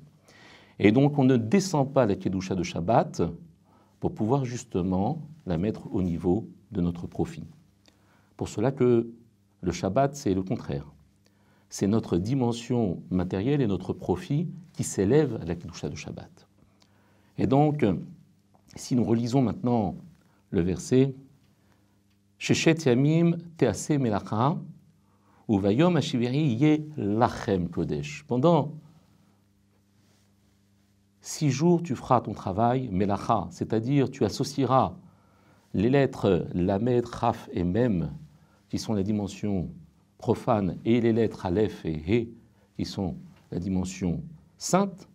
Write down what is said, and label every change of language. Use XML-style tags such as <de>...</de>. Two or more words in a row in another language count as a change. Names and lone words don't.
<fr>Et donc, on ne descend pas la Kedusha de Shabbat pour pouvoir justement la mettre au niveau de notre profit. Pour cela que le Shabbat, c'est le contraire. C'est notre dimension matérielle et notre profit qui s'élève à la Kedusha de Shabbat. Et donc, si nous relisons maintenant le verset</fr> <he>ששת ימים תעשה מלאכה וביום השביעי יהיה לכם קודש.</he> <fr>Pendant 6 jours, tu feras ton travail, Melacha, c'est-à-dire tu associeras les lettres Lamed, Chaf et Mem, qui sont la dimension profane, et les lettres Aleph et He, qui sont la dimension sainte.</fr>